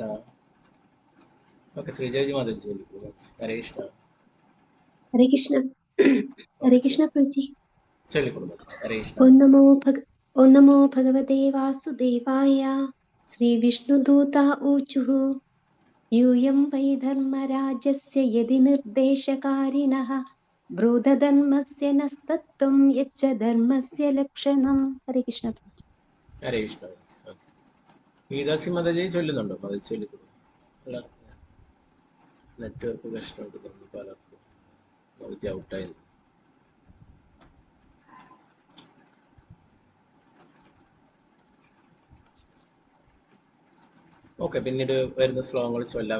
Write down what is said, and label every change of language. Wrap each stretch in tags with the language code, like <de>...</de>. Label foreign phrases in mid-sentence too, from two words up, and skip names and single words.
<ml>ഓക്കെ, ശ്രീജയജി മാതാജി ചൊല്ലിക്കോളൂ. ഹരേ കൃഷ്ണ. ഹരേ കൃഷ്ണ. ഹരേ കൃഷ്ണ പ്രഭുജി. ചൊല്ലിക്കോളൂ. ഹരേ കൃഷ്ണ.</ml> <sa>ഓം നമോ ഭഗവതേ വാസുദേവായ. ശ്രീ വിഷ്ണുദൂത ഊചുഹു यूयं वै धर्मराजस्य यदि निर्देशकारिणः ब्रूधधर्मस्य नस्तत्त्वं यच्च धर्मस्य लक्षणम्. हरे कृष्ण.</sa> <ml>ഹരേ കൃഷ്ണ. ഗീതാസി മതജി ചൊല്ലുന്നുണ്ടോ? മതജി ചൊല്ലിക്കൊള്ളു. നെറ്റ്വർക്ക് പ്രശ്നമുണ്ട് തോന്നുന്നു പലർക്കും. മതജി ഔട്ടായിരുന്നു. ഓക്കെ, പിന്നീട് വരുന്ന ശ്ലോകങ്ങൾ ചൊല്ലാം.</ml>